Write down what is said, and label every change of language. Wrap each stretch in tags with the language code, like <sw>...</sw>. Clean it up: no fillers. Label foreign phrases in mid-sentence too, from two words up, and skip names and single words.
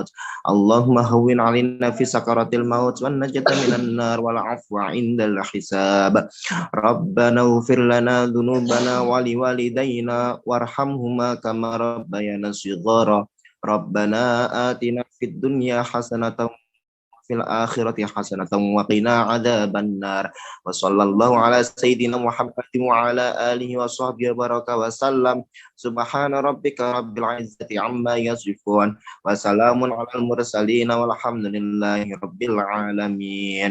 <ar>اللهم هون علينا في سكرات الموت والنجاة من النار والعفو عند الحساب. ربنا اغفر لنا ذنوبنا ولوالدينا وارحمهما كما ربيانا صغارا. ربنا آتنا في الدنيا حسنة في الآخرة حسنة وقنا عذاب النار. وصلى الله على سيدنا محمد وعلى آله وصحبه بارك وسلم. سبحان ربك رب العزة عما يصفون وسلام على المرسلين والحمد لله رب العالمين.</ar>